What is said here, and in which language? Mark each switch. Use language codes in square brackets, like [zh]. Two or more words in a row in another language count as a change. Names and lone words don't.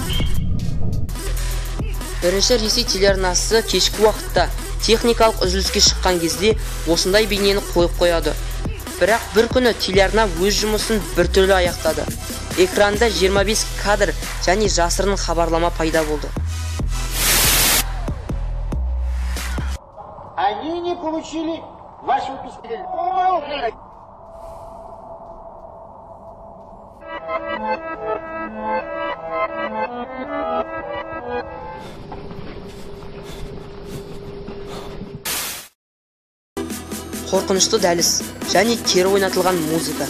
[kk] Бірінші Ресей телеарнасы кешкі уақытта техникалық үзіліске шыққан кезде осындай бейнені қойып қояды. Бірақ бір күні телеарна өз жұмысын біртүрлі аяқтады. Экранда 25 кадр және жасырын хабарлама пайда болды. [ru] Они не получили вашу письменность. [kk] Қорқынышты дәліз және кері ойнатылған музыка.